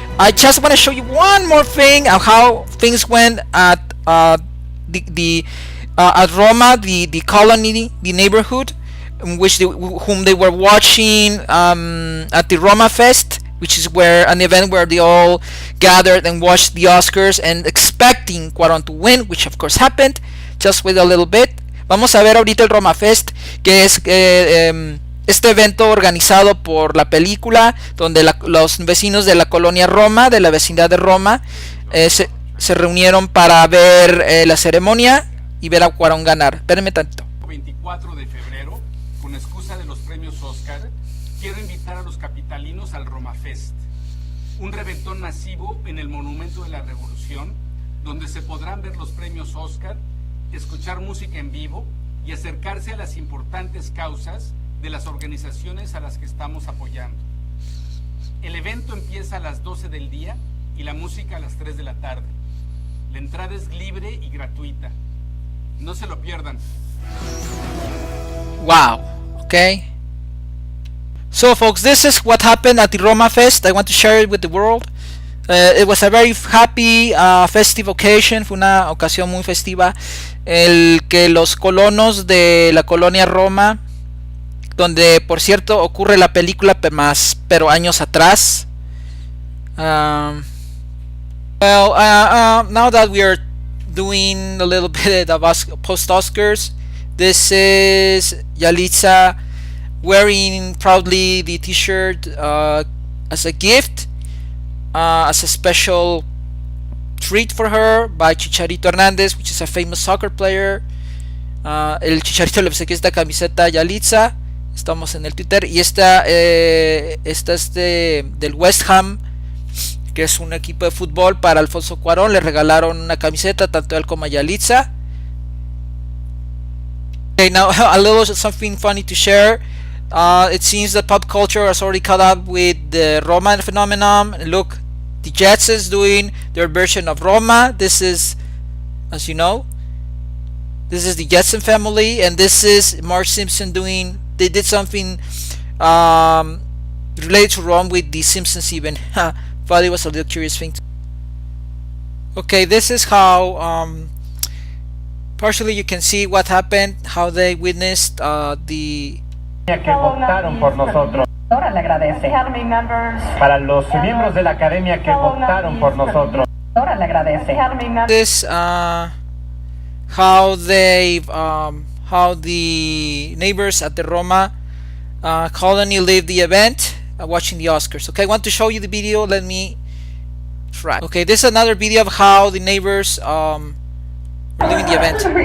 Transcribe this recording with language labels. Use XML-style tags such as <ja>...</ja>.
<en>I just want to show you one more thing of how things went at at Roma, the colony, the neighborhood, in which whom they were watching at the Roma Fest, which is an event where they all gathered and watched the Oscars and expecting Cuarón to win, which of course happened. Just wait a little bit.</en> <es>Vamos a ver ahorita el Roma Fest, que es este evento organizado por la película, donde los vecinos de la colonia Roma, de la vecindad de Roma, se reunieron para ver la ceremonia y ver a Cuarón ganar. Espérenme tanto. 24 de febrero, con excusa de los premios Oscar, quiero invitar a los capitalinos al Roma Fest, un reventón masivo en el Monumento de la Revolución, donde se podrán ver los premios Oscar, escuchar música en vivo y acercarse a las importantes causas de las organizaciones a las que estamos apoyando. El evento empieza a las 12 del día y la música a las 3 de la tarde. La entrada es libre y gratuita. No se lo pierdan.</es> <en>Wow. Okay. So folks, this is what happened at the Roma Fest. I want to share it with the world. It was a very happy festive occasion.</en> <es>Fue una ocasión muy festiva. El que los colonos de la colonia Roma, donde por cierto ocurre la película pero años atrás.</es> <en>Now that we are doing a little bit of post Oscars, this is Yalitza wearing proudly the t-shirt as a gift, as a special treat for her by Chicharito Hernández, which is a famous soccer player.</en> <es>El Chicharito le obsequió esta camiseta a Yalitza. Estamos en el Twitter. Y esta es del West Ham, que es un equipo de fútbol, para Alfonso Cuarón. Le regalaron una camiseta tanto a él como a Yalitza.</es> <en>Okay, now a little something funny to share. It seems that pop culture has already caught up with the Roma phenomenon. Look, the Jetsons doing their version of Roma. This is, as you know, this is the Jetson family, and this is Marge Simpson doing. They did something related to Rome with the Simpsons even. Thought it was a little curious thing. Okay, this is how partially you can see what happened, how they witnessed the</en> <es>que votaron por nosotros. Le agradece. Para los miembros de la academia que votaron por nosotros. Le agradece.</es> <en>this how they how the neighbors at the Roma colony lived the event watching the Oscars. Okay, I want to show you the video. Let me try. Okay, this is another video of how the neighbors were living the event.</en>